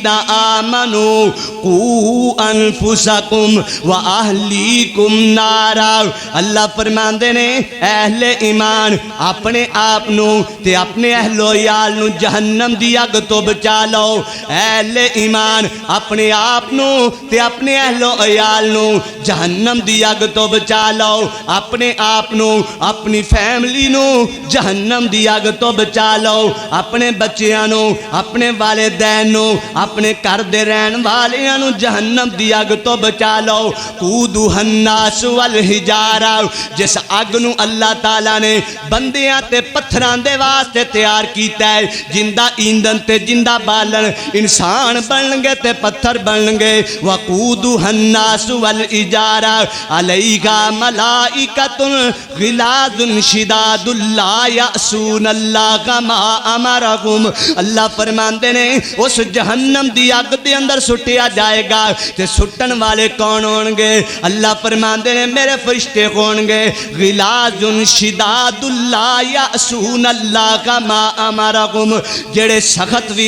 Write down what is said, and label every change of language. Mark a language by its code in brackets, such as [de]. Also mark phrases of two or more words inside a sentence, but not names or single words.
[ar] آمنوا قوا انفسکم واہلیکم نارا [pa] اللہ فرماندے نے اہل ایمان اپنے آپ نو تے اپنے اہل و عیال نو جہنم دی اگ تو بچا لو اہل ایمان اپنے آپ نو تے اپنے اہل و عیال نو جہنم دی اگ تو بچا لو اپنے آپ نو اپنی فیملی نو جہنم دی اگ تو بچا لو اپنے بچیاں نو اپنے والدین نو اپنے گھر دے رہن والیاں نو جہنم دی اگ تو بچا لو [ar] قودھا الناس والحجارہ [pa] جس اگ نو اللہ تعالیٰ نے بندیاں تے پتھران دے واسطے تیار کیتا ہے جندہ ایندھن تے جندہ بالن انسان بن گے تے پتھر بن گے [ar] وقودھا الناس والحجارہ علیہا ملائکۃ غلاظ شداد لا یعصون اللہ ما امرہم [pa] اللہ فرماندے نے اس جہنم دی اگ دے اندر سٹیا جائے گا تے سٹن والے کون ہون گے اللہ فرماندے نے میرے فرشتے ہون گے [ar] غلاظ شداد لا یعصون اللہ ما امرہم [pa] جڑے سخت بھی